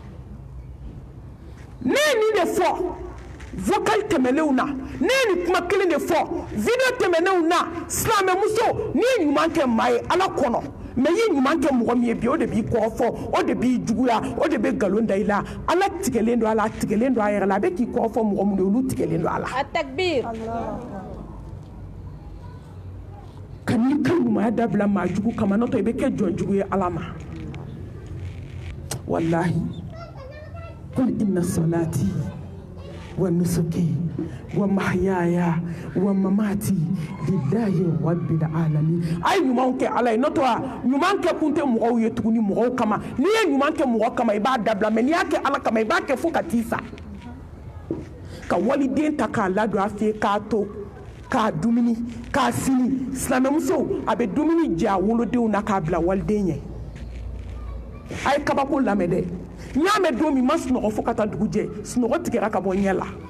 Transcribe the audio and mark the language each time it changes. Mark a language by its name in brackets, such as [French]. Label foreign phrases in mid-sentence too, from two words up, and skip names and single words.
[Bambara] ne ye nin de fɔ vocal tɛmɛnenw na ne ye nin kuma kelen de fɔ video tɛmɛnenw na silamɛmuso n'i ye ɲuman kɛ maa ye ala kɔnɔ mɛ i ye ɲuman kɛ mɔgɔ min ye bi o de b'i kɔrɔfɔ o de b'i juguya o de bɛ nkalon da i la ala tigɛlen don a la a tigɛlen don a yɛrɛ la a bɛ k'i kɔrɔfɔ mɔgɔ minnu ye olu tigɛlen don a la التكبير ka n'i ka ɲumanya dabila maa jugu kama n'o tɛ i bɛ kɛ jɔnjugu ye ala ma walahi [Arabic] قل إن صلاتي ونسكي ومحياي ومماتي لله رب [Bambara] alamin a ye ɲumanw kɛ ala ye n'o tɛ ɲuman kɛ kun tɛ mɔgɔw ye tuguni mɔgɔw kama n'i ye ɲuman kɛ mɔgɔ kama i b'a dabila mɛ n'i y'a kɛ ala kama i b'a kɛ fo ka t'i sa ka waliden ta k'a ladon a fɛ yen k'a to k'a dumuni k'a sini silamɛmuso a bɛ dumuni jɛ a wolodenw na k'a bila waliden ɲɛ a ye kabako lamɛn dɛ n y'a mɛn don min ma sunɔgɔ fo ka taa dugu jɛ sunɔgɔ tigɛra ka bɔ ɲɛ la